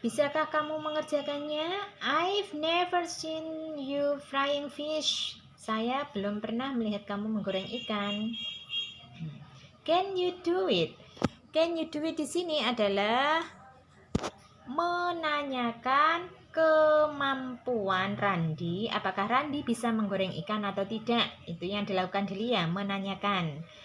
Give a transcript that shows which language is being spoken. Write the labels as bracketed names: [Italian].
[Indonesian] Bisakah kamu mengerjakannya?" [English] "I've never seen you frying fish." [Indonesian] Saya belum pernah melihat kamu menggoreng ikan. [English] "Can you do it?" Can you do it [Indonesian] di sini adalah menanyakan kemampuan Randi. Apakah Randi bisa menggoreng ikan atau tidak? Itu yang dilakukan Delia, menanyakan.